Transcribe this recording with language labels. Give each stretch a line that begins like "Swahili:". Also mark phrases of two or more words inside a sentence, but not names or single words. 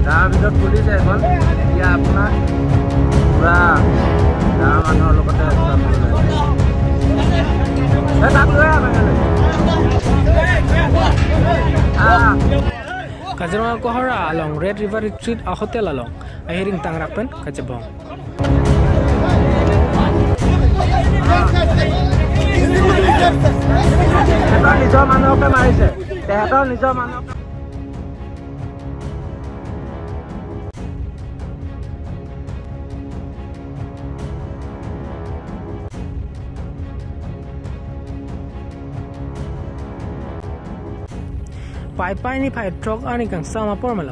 Assamese: ভিতৰত খুলিছে এখন এতিয়া আপোনাৰ পুৰা গাঁৱৰ মানুহৰ লগতে
Karbi: Kajrong Kohara along Red River Retreat a hotel along a hearing Tangrapen Kajabong.
Assamese: নিজৰ মানুহকে মাৰিছে তেহেঁতৰ নিজৰ মানুহ
Karbi: Pai ni pai truck ani kang sama pormalo.